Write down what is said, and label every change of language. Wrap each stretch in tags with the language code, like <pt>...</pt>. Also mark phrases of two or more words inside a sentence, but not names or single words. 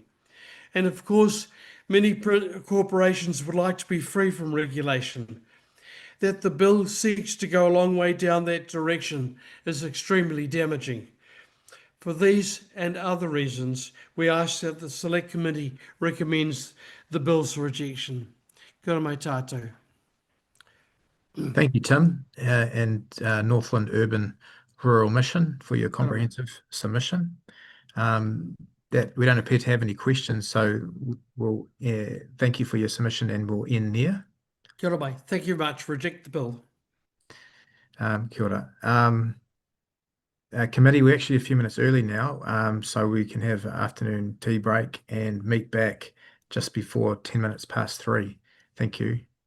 <en>And of course, many corporations would like to be free from regulation. That the bill seeks to go a long way down that direction is extremely damaging. For these and other reasons, we ask that the Select Committee recommends the bill's rejection.</en> <mi>Kia mai tātou.</mi> <en>Thank you, Tim, and Northland Urban Rural Mission for your comprehensive submission. That we don't appear to have any questions, so we'll thank you for your submission, and we'll end there.</en> <mi>Kia ora mai.</mi> <en>Thank you very much. Reject the bill.</en> <mi>Kia ora.</mi> <en>Committee, we're actually a few minutes early now, so we can have an afternoon tea break and meet back just before 10 minutes past 3. Thank you.</en>